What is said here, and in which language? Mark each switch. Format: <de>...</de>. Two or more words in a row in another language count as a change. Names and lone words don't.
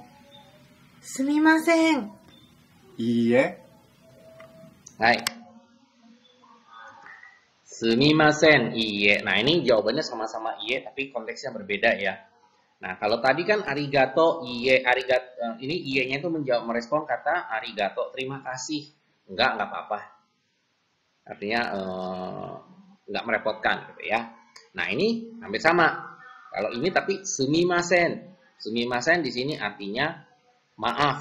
<ja>すみません。いいえ、はい。すみません, iye.</ja> <id>Nah, ini jawabannya sama-sama iye, tapi konteksnya berbeda ya. Nah, kalau tadi kan</id> <ja>ありがとう、いいえ、ありがとう,</ja> <id>ini iye-nya itu merespon kata arigato, terima kasih. Enggak apa-apa. Artinya enggak merepotkan gitu ya. Nah, ini hampir sama. Kalau ini tapi sumimasen. Sumimasen di sini artinya maaf.</id>